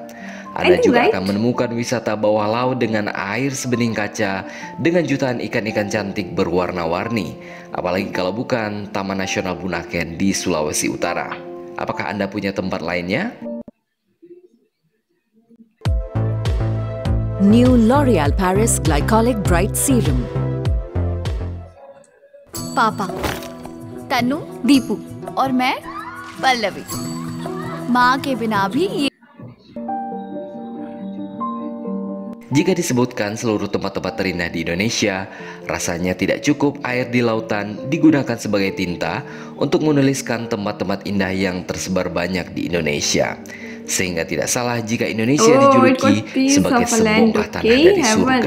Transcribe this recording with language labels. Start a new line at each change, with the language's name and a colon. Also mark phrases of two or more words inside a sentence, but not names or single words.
Indonesian: Anda juga akan menemukan wisata bawah laut dengan air sebening kaca dengan jutaan ikan-ikan cantik berwarna-warni, apalagi kalau bukan Taman Nasional Bunaken di Sulawesi Utara. Apakah Anda punya tempat lainnya?
English: New L'Oréal Paris Glycolic Bright Serum.
Indonesian: Papaku
Hindi: तनु, दीपू और मैं पल्लवी। माँ के बिना भी ये
Indonesian: Jika disebutkan seluruh tempat-tempat terindah di Indonesia, rasanya tidak cukup air di lautan digunakan sebagai tinta untuk menuliskan tempat-tempat indah yang tersebar banyak di Indonesia. Sehingga tidak salah jika Indonesia dijuluki sebagai sebongkah tanah dari surga.